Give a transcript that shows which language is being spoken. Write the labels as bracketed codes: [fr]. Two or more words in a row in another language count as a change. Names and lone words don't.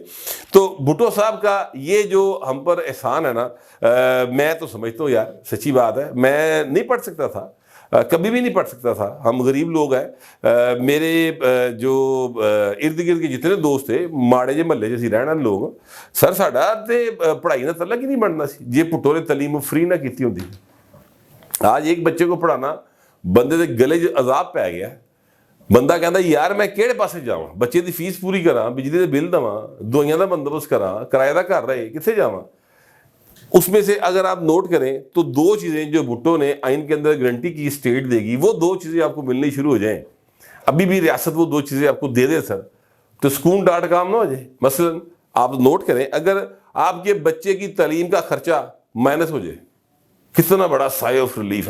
[ur] تو بھٹو صاحب کا یہ جو ہم پر احسان ہے نا، میں تو سمجھتا ہوں یار سچی بات ہے، میں نہیں پڑھ سکتا تھا، کبھی بھی نہیں پڑھ سکتا تھا، ہم غریب لوگ ہیں۔ [pa] میرے جو ارد گرد کے جتنے دوست تھے ماڑے جے محلے جیسی رہنے والے لوگ، سر ساڈا تے پڑھائی نہ تلک ہی نہیں بننا سی جے بھٹو نے تعلیم فری نہ کیتی ہوندی۔ آج ایک بچے کو پڑھانا بندے دے گلے جو عذاب پی گیا، بندہ کہندا یار میں کہڑے پاسے جاواں، بچے دی فیس پوری کراں، بجلی دے بل دواں، دوائیاں دا بندوبست کراں، کرایہ دا گھر رہے، کتھے جاواں؟ [ur] اس میں سے اگر آپ نوٹ کریں تو 2 چیزیں جو بھٹو نے آئین کے اندر گارنٹی کی اسٹیٹ دے گی، وہ 2 چیزیں آپ کو ملنی شروع ہو جائیں، ابھی بھی ریاست وہ 2 چیزیں آپ کو دے دے سر، تو سکون ڈاٹ کام نہ ہو جائے۔ مثلا آپ نوٹ کریں اگر آپ کے بچے کی تعلیم کا خرچہ مائنس ہو جائے، کتنا بڑا [en] sigh of relief [ur] ہے۔